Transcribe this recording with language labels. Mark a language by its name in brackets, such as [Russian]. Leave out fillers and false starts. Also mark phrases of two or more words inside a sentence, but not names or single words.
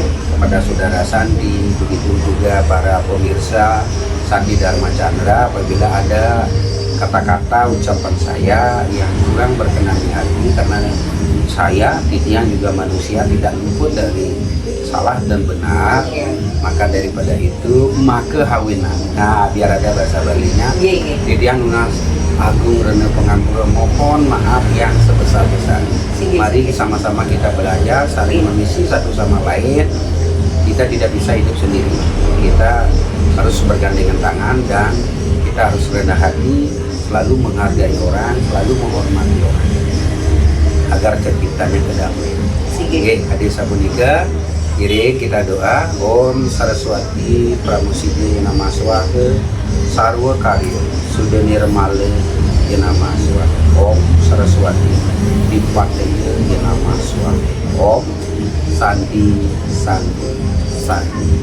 [Indonesian] kepada saudara Sandi, begitu juga para pemirsa Santi Dharma Chandra apabila ada kata-kata ucapan saya yang kurang berkenan di hati, karena saya Titiang juga manusia tidak luput dari salah dan benar. Iya. Maka daripada itu maka hawinan. Nah, biar ada bahasa Balinya. Iya, iya. [Balinese] Titiang lunas agung rene pengampura, [Indonesian] mohon maaf yang sebesar-besarnya. Sige. Mari sama-sama kita belajar, saling mengisi satu sama lain. Kita tidak bisa hidup sendiri. Kita harus bergandengan tangan dan kita harus rendah hati, selalu menghargai orang, selalu menghormati orang, agar terciptanya kedamaian. Sige. Oke, adik sabunika, kiri kita doa. [Sanskrit] Om Saraswati Pramusidi Nama Swaha Sarwa Karyo Sudah Nirmale Nama Swaha. Om Saraswati Dipataya Nama Swaha. Om Santi Santi Santi.